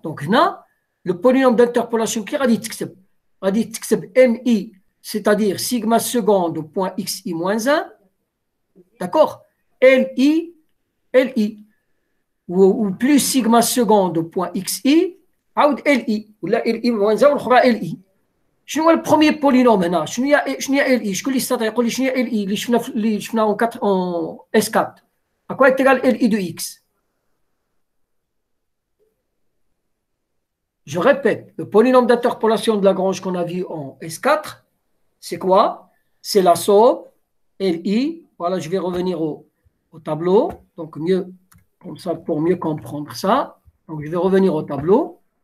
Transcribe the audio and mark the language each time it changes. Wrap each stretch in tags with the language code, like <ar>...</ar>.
<fr>Donc</fr> <ar>هنا</ar> <fr>le polynôme d'interpolation qui</fr> <ar>غادي تكتب</ar> <fr>mi, c'est-à-dire sigma seconde au point xi moins 1. D'accord? Li, ou plus sigma seconde au point xi,</fr> <ar>عاود</ar> <fr>li,</fr> <ar>ولا</ar> <fr>li moins 1</fr> <ar>والأخرى</ar> <fr>li.</fr> <ar>شنو هو البروميير بولينوم هنا؟ شنو هي ال اي؟ شكون اللي يستطيع يقول لي شنو هي ال اي اللي شفنا اون اس 4؟</ar> <fr>à quoi est égal</fr> <ar>ال اي de x?</ar> <fr>Je répète, le polynôme d'interpolation de Lagrange qu'on a vu en S4, c'est quoi? C'est la somme LI. Voilà, je vais revenir au tableau. Donc, mieux, comme ça, pour mieux comprendre ça. Donc, je vais revenir au tableau.</fr>